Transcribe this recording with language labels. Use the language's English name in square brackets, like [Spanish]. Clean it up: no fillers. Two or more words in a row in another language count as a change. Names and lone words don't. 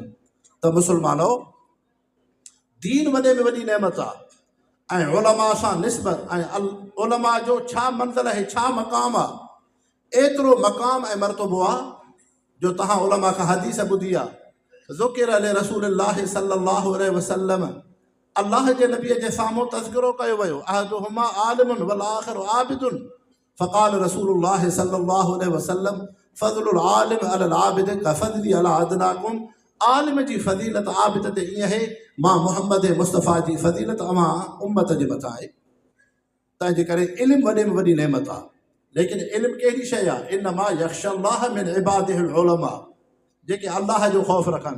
[Sindhi] त मुस्लमानो, दीन वॾे में वॾी नेमत आहे ऐं उलमा सां निस्बत ऐं उलमा जो छा मंज़िल आहे, छा मक़ाम आहे। एतिरो मक़ाम ऐं मर्तबो आहे जो तव्हां उलमा खां हदीस ॿुधी आहे। [Arabic] ذكر على رسول الله صلى الله عليه وسلم, [Sindhi] अल्लाह जे नबीअ जे साम्हूं तज़किरो कयो वियो, [Arabic] أحدهما عالم والآخر عابد. فقال رسول الله صلى الله عليه وسلم فضل العالم على العابد كفضلي على أدناكم. [Sindhi] आलिम जी फ़ज़ीलत आबिद ते ईअं आहे मां मुहम्मद मुस्तफ़ा जी फ़ज़ीलत अवां उम्मत जे मथां आहे। तंहिंजे करे इल्मु वॾे में वॾी नेमत आहे। लेकिन इल्मु कहिड़ी शइ आहे? [Arabic] إنما يخشى الله من عباده العلماء, [Sindhi] जेके अल्लाह जो ख़ौफ़ रखनि।